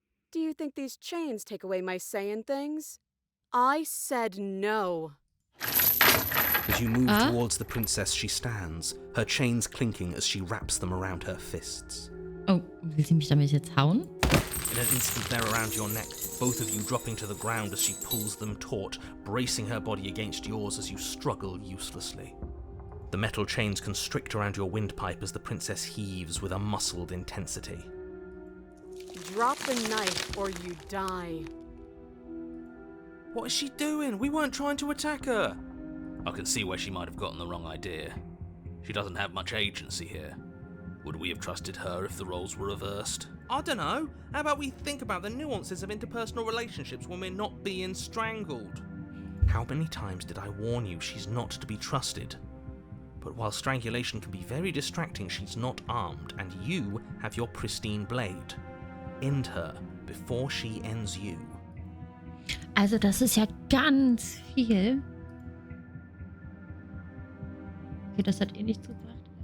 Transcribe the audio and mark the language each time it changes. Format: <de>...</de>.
<en>Do you think these chains take away my saying things? I said no. As you move towards the princess, she stands, her chains clinking as she wraps them around her fists.</en> <de>Oh, will sie mich damit jetzt hauen?</de> <en>In an instant, they're around your neck, both of you dropping to the ground as she pulls them taut, bracing her body against yours as you struggle uselessly. The metal chains constrict around your windpipe as the princess heaves with a muscled intensity. Drop the knife or you die. What is she doing? We weren't trying to attack her. I can see where she might have gotten the wrong idea. She doesn't have much agency here. Would we have trusted her if the roles were reversed? I don't know. How about we think about the nuances of interpersonal relationships when we're not being strangled? How many times did I warn you she's not to be trusted? But while strangulation can be very distracting, she's not armed, and you have your pristine blade. End her before she ends you.</en> <de>Also das ist ja ganz viel. Okay, das hat eh nichts gebracht.</de>